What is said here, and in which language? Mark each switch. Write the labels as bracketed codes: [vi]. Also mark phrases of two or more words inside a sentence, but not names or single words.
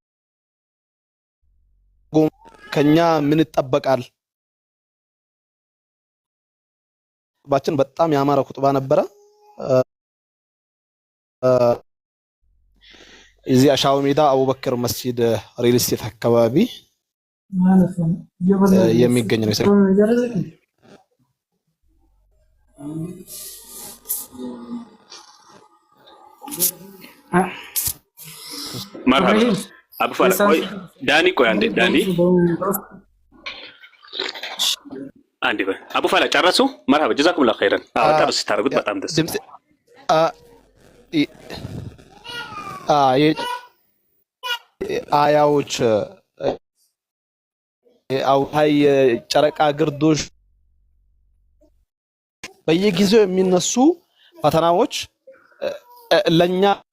[am] ከኛ ምን ይጠበቃል ባችን በጣም ያማረ ኹጥባ ነበረ። እዚህ አሻው ሜዳ አቡበክር መስጂድ ሪል ስቴት አካባቢ የሚገኝ ነው። مرحبا ابو فلاح ቆይ ዳኒ ቆይ አንዴ ዳኒ አንዴ አቡ ፈላህ ጨረሱ [ar] مرحبا جزاكم الله خيرا [am] ጨርስ ታርጉት በጣም ደስ አያዎች አውሃይ ጨረቃ ግርዶሽ በየጊዜው የሚነሱ ፈተናዎች ለኛ